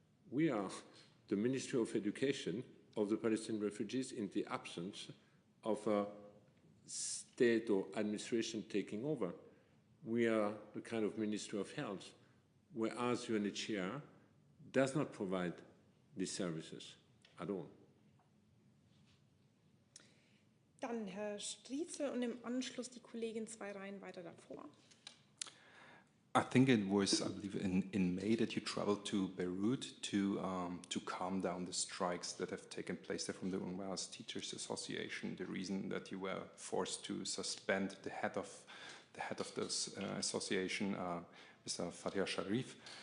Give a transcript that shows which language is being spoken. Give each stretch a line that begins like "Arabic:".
English: We are the Ministry of Education of the Palestinian refugees in the absence of a state or administration taking over. We are the kind of Ministry of Health, whereas UNHCR does not provide these services at all.
German: Dann Herr Striezel und im Anschluss die Kollegin 2 Reihen weiter davor.
English: I think it was, I believe, in May that you traveled to Beirut to calm down the strikes that have taken place there from the UNRWA's Teachers Association. The reason that you were forced to suspend the head of this association, Mr. Fatia Sharif.